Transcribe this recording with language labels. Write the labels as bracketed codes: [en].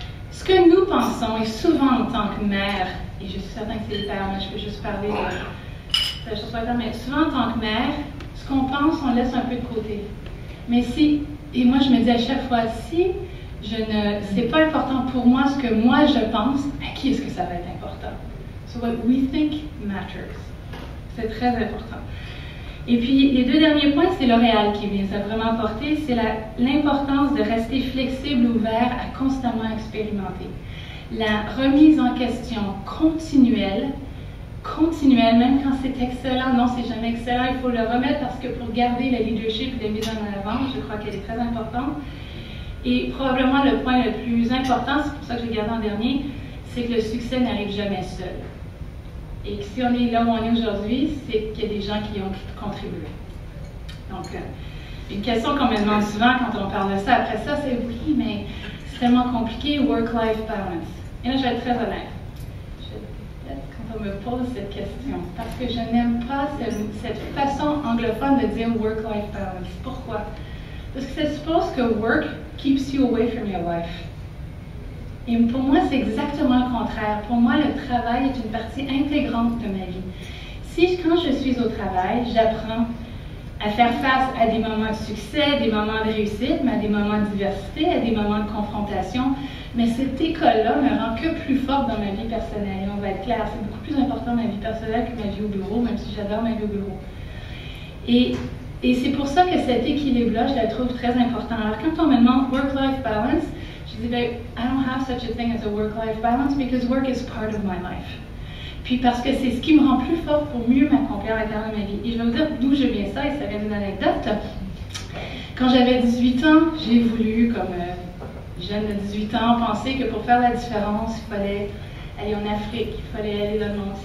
[fr] Ce que nous pensons, et souvent en tant que mère, et je suis certaine que c'est le père, mais je peux juste parler de la chose pas mais souvent en tant que mère, ce qu'on pense, on laisse un peu de côté. Mais si, et moi je me dis à chaque fois, si c'est pas important pour moi ce que moi je pense, à qui est-ce que ça va être important? [en] So what we think matters. [fr] C'est très important. Et puis, les 2 derniers points, c'est L'Oréal qui vient ça vraiment porter, c'est l'importance de rester flexible, ouvert à constamment expérimenter. La remise en question continuelle, même quand c'est excellent, non, c'est jamais excellent, il faut le remettre parce que pour garder le leadership et la mise en avant, je crois qu'elle est très importante. Et probablement le point le plus important, c'est pour ça que je l'ai gardé en dernier, c'est que le succès n'arrive jamais seul. Et que si on est là où on est aujourd'hui, c'est qu'il y a des gens qui ont contribué. Donc, une question qu'on me demande souvent quand on parle de ça, après ça, c'est oui, mais c'est tellement compliqué, work-life balance. Et là, je vais être très honnête. Quand on me pose cette question, parce que je n'aime pas cette façon anglophone de dire work-life balance. Pourquoi? Parce que ça suppose que [en] work keeps you away from your life. [fr] Et pour moi, c'est exactement le contraire. Pour moi, le travail est une partie intégrante de ma vie. Quand je suis au travail, j'apprends à faire face à des moments de succès, des moments de réussite, mais à des moments de diversité, à des moments de confrontation. Mais cette école-là me rend que plus forte dans ma vie personnelle. Et on va être clair, c'est beaucoup plus important ma vie personnelle que ma vie au bureau, même si j'adore ma vie au bureau. Et c'est pour ça que cet équilibre-là, je la trouve très important. Alors, quand on me demande work-life balance, je dis, [en] I don't have such a thing as a work-life balance because work is part of my life. [fr] Puis parce que c'est ce qui me rend plus forte pour mieux m'accomplir à l'intérieur de ma vie. Et je vais vous dire d'où je viens ça, et ça vient d'une anecdote. Quand j'avais 18 ans, j'ai voulu, comme jeune de 18 ans, penser que pour faire la différence, il fallait aller en Afrique, il fallait aller dans le monde.